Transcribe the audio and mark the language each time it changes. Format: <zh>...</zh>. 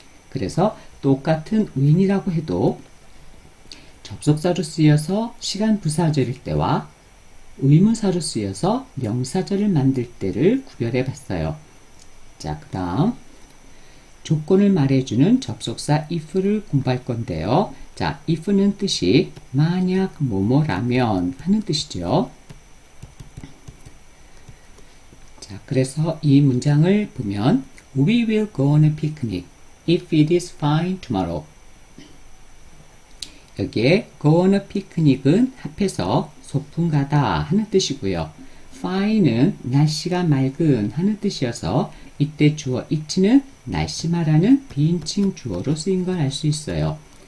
<ko>그래서 똑같은 when이라고 해도 접속사로 쓰여서 시간 부사절일 때와 의문사로 쓰여서 명사절을 만들 때를 구별해 봤어요. 자, 그 다음 조건을 말해주는 접속사 if를 공부할 건데요. 자, if는 뜻이 만약 뭐뭐라면 하는 뜻이죠. 자, 그래서 이 문장을 보면</ko> <en>We will go on a picnic if it is fine tomorrow.</en> <ko>여기에 go on a picnic은 합해서 소풍 가다 하는 뜻이고요. fine은 날씨가 맑은 하는 뜻이어서 이때 주어 it는 날씨 말하는 비인칭 주어로 쓰인 걸 알 수 있어요.</ko>